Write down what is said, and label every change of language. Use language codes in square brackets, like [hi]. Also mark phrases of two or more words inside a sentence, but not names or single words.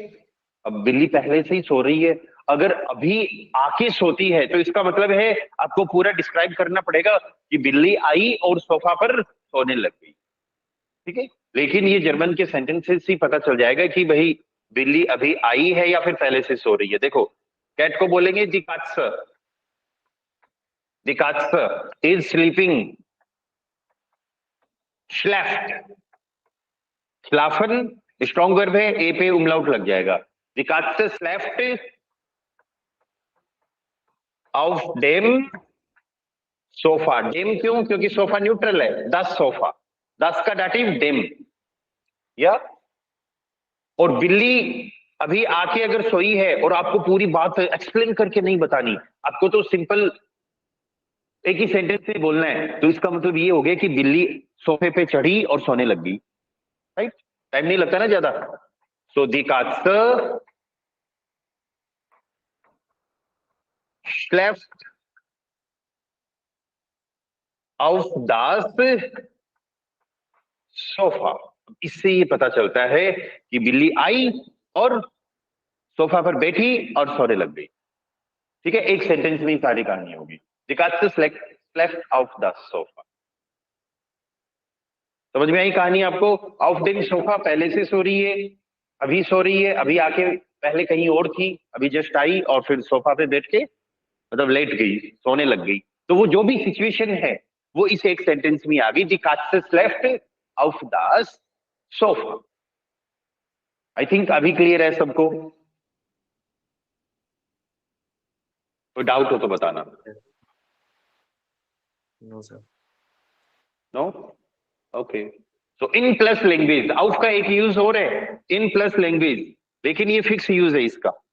[hi] अब बिल्ली पहले से ही सो रही है, अगर अभी आके सोती है तो इसका मतलब है आपको पूरा डिस्क्राइब करना पड़ेगा कि बिल्ली आई और सोफा पर सोने लग गई, ठीक है। लेकिन ये जर्मन के सेंटेंसेस ही पता चल जाएगा कि भाई बिल्ली अभी आई है या फिर पहले से सो रही है। देखो कैट को बोलेंगे [de] die Katze, die Katze [en] is sleeping, [de] schläft, schlafen [en] strong verb [hi] है, ए पे उमलाउट लग जाएगा। [de] die Katze schläft auf dem सोफा। [hi] डेम क्यों? क्योंकि सोफा न्यूट्रल है, [de] das Sofa, [hi] दस का डाटिव डेम, या। और बिल्ली अभी आके अगर सोई है और आपको पूरी बात एक्सप्लेन करके नहीं बतानी, आपको तो सिंपल एक ही सेंटेंस में बोलना है, तो इसका मतलब ये हो गया कि बिल्ली सोफे पे चढ़ी और सोने लग गई, राइट। टाइम नहीं लगता ना ज्यादा। [de] सो die Katze schläft auf das सोफा। [hi] इससे ये पता चलता है कि बिल्ली आई और सोफा पर बैठी और सोने लग गई, ठीक है। एक सेंटेंस में ही सारी कहानी होगी। [de] die Katze schläft auf das सोफा। [hi] समझ में आई कहानी आपको? [de] auf dem सोफा [hi] पहले से सो रही है, अभी सो रही है, अभी आके पहले कहीं और थी, अभी जस्ट आई और फिर सोफा पे बैठ के मतलब लेट गई, सोने लग गई। तो वो जो भी सिचुएशन है वो इस एक सेंटेंस में आ गई, [de] die Katze schläft auf das Sofa. [en] I think [hi] अभी क्लियर है सबको, कोई डाउट हो तो बताना। [en] no sir. नो, ओके। [hi] सो [en] in plus language, [hi] आउट का एक यूज हो रहा है, [en] in plus language, [hi] लेकिन ये फिक्स यूज है इसका।